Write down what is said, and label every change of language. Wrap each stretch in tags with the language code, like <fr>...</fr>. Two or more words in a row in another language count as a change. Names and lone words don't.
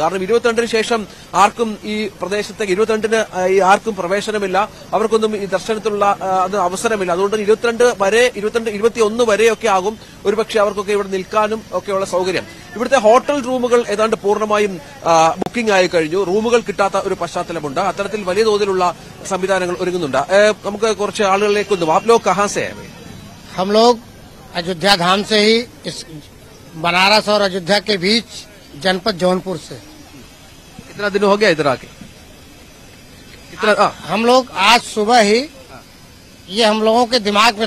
<ml>കാരണം 22-ന് ശേഷം ആർക്കും ഈ പ്രദേശത്തേക്ക് 22-ന് ആർക്കും പ്രവേശനമില്ല, അവർക്കൊന്നും ഈ ദർശനത്തിലുള്ള അത് അവസരമില്ല. അതുകൊണ്ട് 22 വരെ 21 വരെയൊക്കെ ആകും ഒരുപക്ഷെ അവർക്കൊക്കെ ഇവിടെ നിൽക്കാനും ഒക്കെയുള്ള സൗകര്യം. ഇവിടുത്തെ</ml> <en>hotel rooms</en> <ml>ഏതാണ്ട് പൂർണ്ണമായും ബുക്കിംഗ് ആയി കഴിഞ്ഞു. റൂമുകൾ കിട്ടാത്ത ഒരു പശ്ചാത്തലമുണ്ട്. അത്തരത്തിൽ വലിയ തോതിലുള്ള സംവിധാനങ്ങൾ ഒരുങ്ങുന്നുണ്ട്. നമുക്ക് കുറച്ച് ആളുകളിലേക്ക് ഒന്ന്</ml> <hi>आप लोग कहां से हैं? हम लोग अयोध्या धाम से ही इस बनारस और अयोध्या के बीच जनपद जौनपुर से। कितना दिन हो गया इधर आके? हम लोग आज सुबह ही ये हम लोगों के दिमाग में था।</hi>